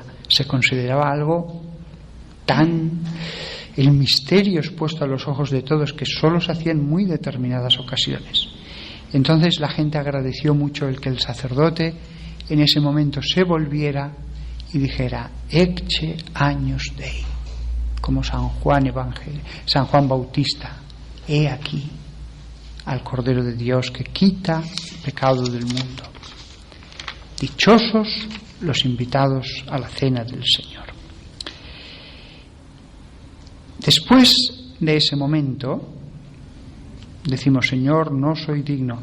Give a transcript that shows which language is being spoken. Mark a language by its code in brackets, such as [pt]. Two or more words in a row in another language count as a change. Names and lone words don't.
[es] Se consideraba algo tan... el misterio expuesto a los ojos de todos, que solo se hacía en muy determinadas ocasiones. Entonces la gente agradeció mucho el que el sacerdote en ese momento se volviera y dijera: [la] Ecce agnus Dei, [es] como San Juan Bautista: he aquí al Cordero de Dios que quita el pecado del mundo. Dichosos los invitados a la cena del Señor. Después de ese momento decimos: Señor, no soy digno.